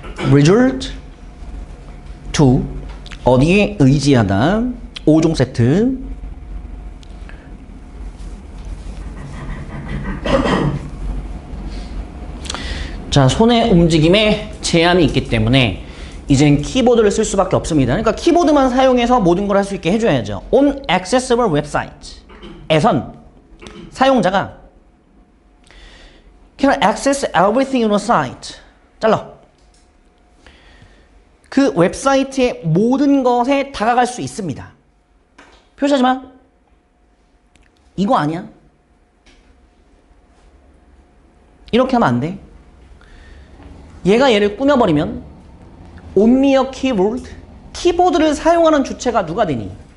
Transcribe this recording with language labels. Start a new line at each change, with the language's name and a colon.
English: resort to
Korean: 어디에 의지하다 5종 세트. 자, 손의 움직임에 제한이 있기 때문에 이젠 키보드를 쓸 수밖에 없습니다. 그러니까 키보드만 사용해서 모든 걸 할 수 있게 해줘야죠.
English: On accessible website에선
Korean: 사용자가
English: can access everything on a site.
Korean: 잘라. 그 웹사이트의 모든 것에 다가갈 수 있습니다. 표시하지 마. 이거 아니야. 이렇게 하면 안 돼. 얘가 얘를 꾸며버리면
English: only a keyboard,
Korean: 키보드를 사용하는 주체가 누가 되니?